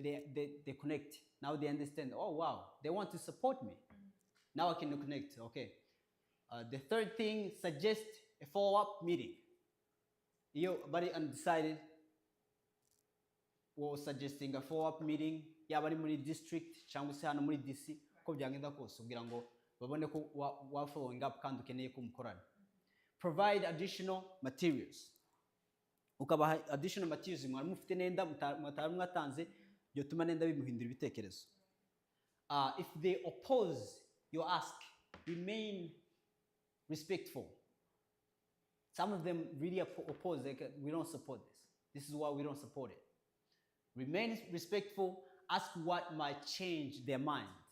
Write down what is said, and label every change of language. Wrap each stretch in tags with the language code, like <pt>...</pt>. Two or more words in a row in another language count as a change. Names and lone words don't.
<en>Now they understand, oh wow, they want to support me. Now I can connect. Okay. The third thing, suggest a follow-up meeting. You, bari undecided, was suggesting a follow-up meeting.</en> <rw>Yaba ari muri district cyangwa se hano muri DC ko byagenda kose kugira ngo babone ko wa</rw> <en>following up</en> <rw>kandi ukeneye ko mukorana.</rw> <en>Provide additional materials.</en> <rw>Ukabaha</rw> <en>additional materials</en> <rw>mwari mufite nenda mutari mwatanze byotuma nenda bimuhindura ibitekerezo.</rw> <en>If they oppose your ask, remain respectful. Some of them really oppose, like, we don't support this. This is why we don't support it. Remain respectful, ask what might change their mind.</en>